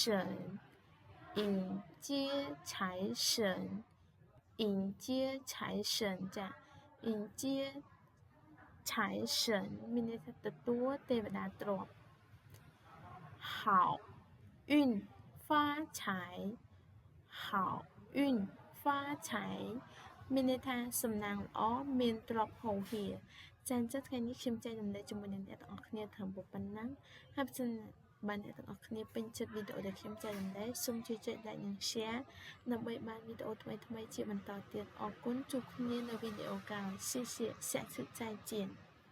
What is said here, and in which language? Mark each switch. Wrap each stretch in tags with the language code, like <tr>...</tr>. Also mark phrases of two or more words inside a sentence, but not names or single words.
<zh>迎接财神迎接财神ចា迎接财神</zh> <km>មានន័យថាទទួលទេវតា ទ្រព្យ</km> <zh>好运发财好运发财</zh> <km>មានន័យថាសំណាងល្អមានទ្រព្យហូរហៀរចា៎ចឹងថ្ងៃនេះខ្ញុំចែករំលែកជាមួយនឹងអ្នកទាំងអស់គ្នាត្រឹមប៉ុណ្ណឹងហើយបើសិនបានអ្នកទាំងអស់គ្នាពេញចិត្តវីដេអូដែលខ្ញុំចែករំលែកសូមជួយចុច like និង share ដើម្បីបានវីដេអូថ្មីៗជាបន្តទៀតអរគុណជួបគ្នានៅវីដេអូក្រោយ</km> <zh>谢谢下次再见</zh>